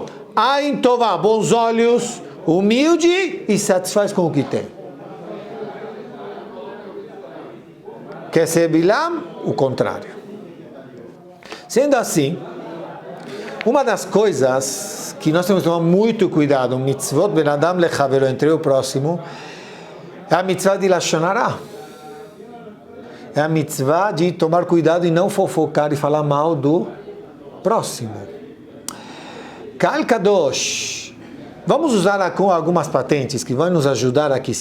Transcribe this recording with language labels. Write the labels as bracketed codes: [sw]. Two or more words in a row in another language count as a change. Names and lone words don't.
[he] עין טובה, [pt] bons olhos, humilde e satisfaz com o que tem. Quer ser Bilam? O contrário. Sendo assim, uma das coisas que nós temos que tomar muito cuidado, [he] מצוות בין אדם לחברו, [pt] entre o próximo, é a mitzvah de [he] לשון הרע. [pt] É a mitzvah de tomar cuidado e não fofocar e falar mal do próximo. [he] קל קדוש. [pt] Vamos usar algumas patentes que vão nos ajudar aqui.